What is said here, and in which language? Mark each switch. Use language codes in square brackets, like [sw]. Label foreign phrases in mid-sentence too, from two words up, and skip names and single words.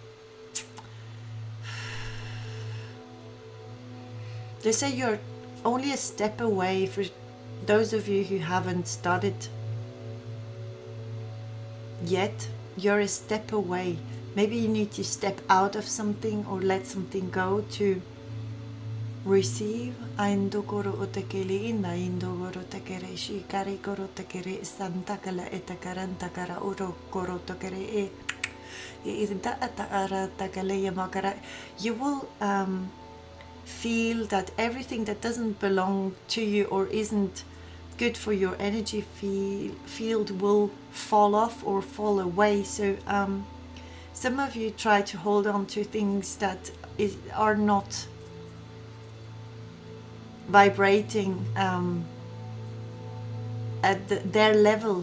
[en] And They say you're only a step away, for those of you who haven't started yet, you're a step away. Maybe you need to step out of something or let something go to receive. Aindogoro otakeli ina indogoro takere shikari goro takere santakala etakarantakara uro goro takere you will feel that everything that doesn't belong to you or isn't good for your energy field will fall off or fall away. So some of you try to hold on to things that are not vibrating at their level.